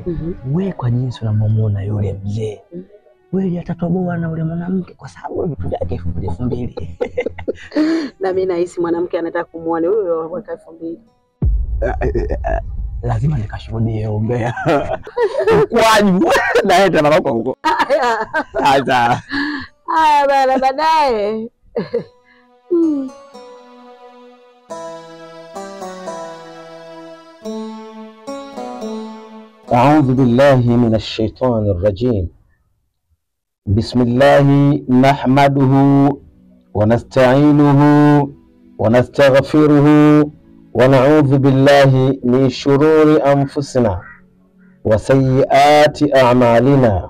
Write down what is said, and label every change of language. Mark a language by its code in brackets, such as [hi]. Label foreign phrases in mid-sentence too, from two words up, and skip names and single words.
[sw] Wewe kwa jinsi unamuona yule mzee, wewe atatoboa na yule mwanamke kwa sababu vitu vyake 2000. Na mimi nahisi mwanamke anataka kumuona huyo wa 2000. Lazima nikashuhudie ombea. Kwaje naenda na wako huko. Sasa haya bana, baadaye. [ar] أعوذ بالله من الشيطان الرجيم. بسم الله نحمده ونستعينه ونستغفره ونعوذ بالله من شرور أنفسنا وسيئات أعمالنا.